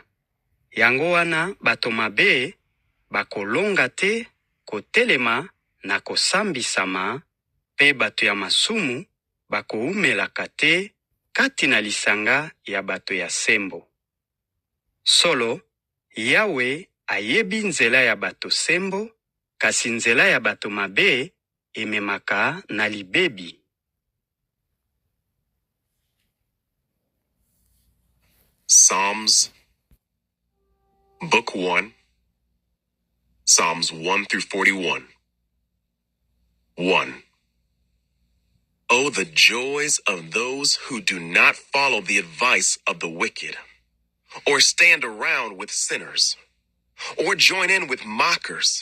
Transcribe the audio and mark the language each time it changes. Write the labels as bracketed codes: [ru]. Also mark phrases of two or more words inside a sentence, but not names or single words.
[ln] Yango wana bato mabe bakolonga te kotelema na kosambisama, pe bato ya masumu bakoumelaka te kati na lisanga ya bato ya sembo. Solo, Yawe ayebi nzela ya bato sembo, kasi nzela ya bato mabe ememaka na libebi. [en] Psalms, Book 1, Psalms 1 through 41. 1. Oh, the joys of those who do not follow the advice of the wicked, or stand around with sinners, or join in with mockers.